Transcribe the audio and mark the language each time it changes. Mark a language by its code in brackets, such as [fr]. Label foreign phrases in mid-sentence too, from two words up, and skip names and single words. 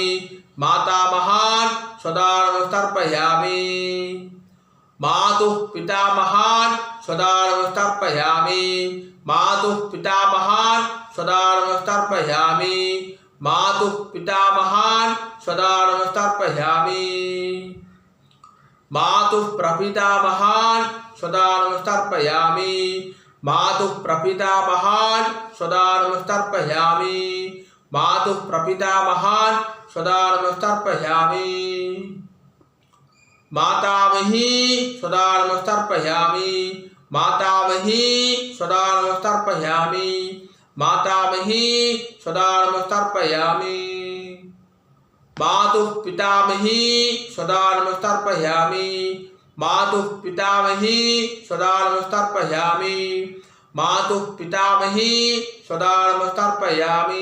[sa] मातामहान् स्वधानमस्तर्पयामि मातुः पितामहान् स्वधानमस्तर्पयामि मातुः पितामहान् स्वधानमस्तर्पयामि मातुः पितामहान् स्वधानमस्तर्पयामि मातुः प्रपितामहान् स्वधानमस्तर्पयामि मातुः प्रपितामहान् स्वधानमस्तर्पयामि मातुः प्रपितामहान् स्वधानमस्तर्पयामि मातामही स्वधानमस्तर्पयामि मातामही सदा नमस्तर्पयामि मातामही सदा नमस्तर्पयामि मातुः पितामही सदा नमस्तर्पयामि मातुः पितामही सदा नमस्तर्पयामि मातुः पितामही सदा नमस्तर्पयामि